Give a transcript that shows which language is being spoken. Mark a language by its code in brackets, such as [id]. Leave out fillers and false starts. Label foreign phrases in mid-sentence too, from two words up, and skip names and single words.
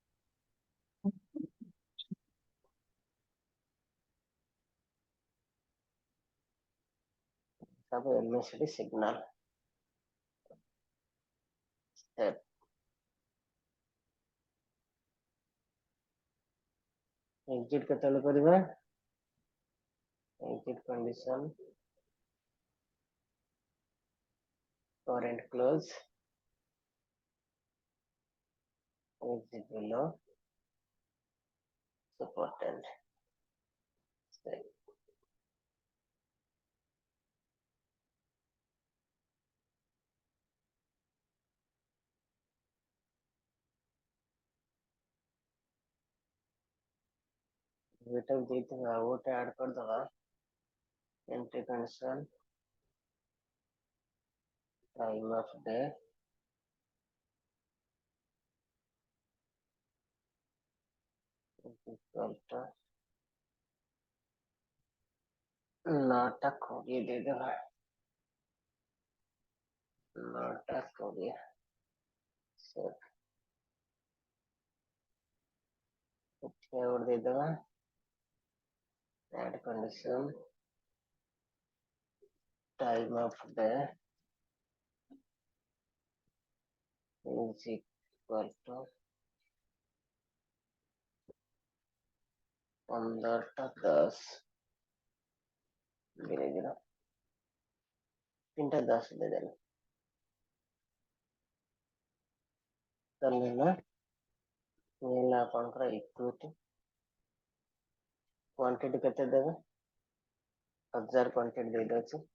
[en] MACD signal step exit [or] କେତେବେଳେ କରିବା [en] exit condition current close is below supported step [or] ଏଟା ଦେଇଥିବା ଆଉ ଗୋଟେ add କରିଦବା [en] entry condition time of day is equal to 9:20 [or] ଦେଇଦେବା 9:20 set ଏଠି ଆଉ ଗୋଟେ ଦେଇଦେବା [en] add condition time of day is equal to [or] 15:10 ଧୀରେ ଧୀରେ 3:10 ଦେଇଦେଲେ ତାହେଲେ ହେଲା ଆପଣଙ୍କର [en] equity quantity [or] କେତେ ଦେବେ 1000 କ୍ୱାଣ୍ଟିଟି ଦେଇଦେଉଛି